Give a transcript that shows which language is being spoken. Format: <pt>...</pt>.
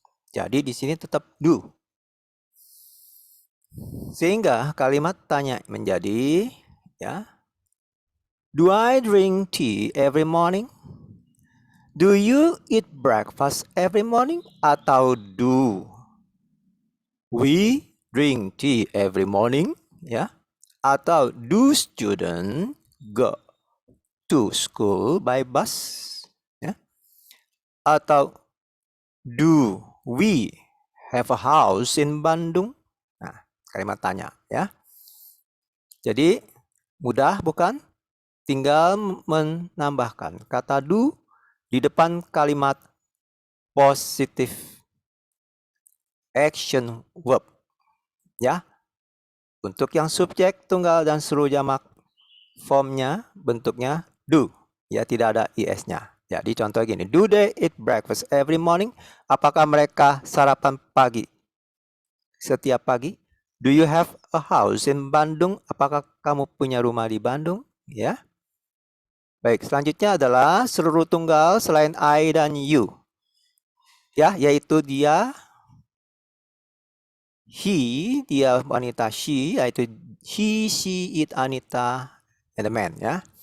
<id>Jadi di sini tetap do. Sehingga kalimat tanya menjadi ya.</id> <en>Do I drink tea every morning? Do you eat breakfast every morning? Atau do we drink tea every morning? Ya. Atau do student go to school by bus? Ya. Atau do we have a house in Bandung?</en> <id>Nah, kalimat tanya ya. Jadi mudah bukan? Tinggal menambahkan kata do di depan kalimat positive action verb ya. Untuk yang subjek tunggal dan seluruh jamak formnya bentuknya do ya, tidak ada is-nya. Jadi contoh gini,</id> <en>do they eat breakfast every morning?</en> <id>Apakah mereka sarapan pagi setiap pagi?</id> <en>Do you have a house in Bandung?</en> <id>Apakah kamu punya rumah di Bandung? Ya. Baik, selanjutnya adalah seluruh tunggal selain I dan you. Ya, yaitu dia, he, dia wanita, she, yaitu he, she, it, Anita, and the man. Ya.</id>